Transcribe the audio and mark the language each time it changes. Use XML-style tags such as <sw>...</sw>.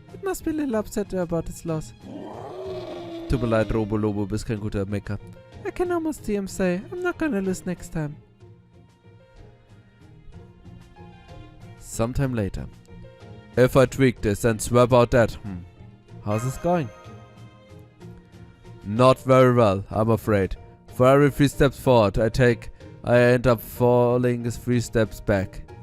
<en>It must be a little upset about his loss.</en> <de>Tut mir leid, Robo-Lobo, bist kein guter Mecha.</de> <en>I can almost see him say, I'm not gonna lose next time. Sometime later. If I tweak this and swap out that, how's this going? Not very well, I'm afraid. For every 3 steps forward I end up falling 3 steps back.</en>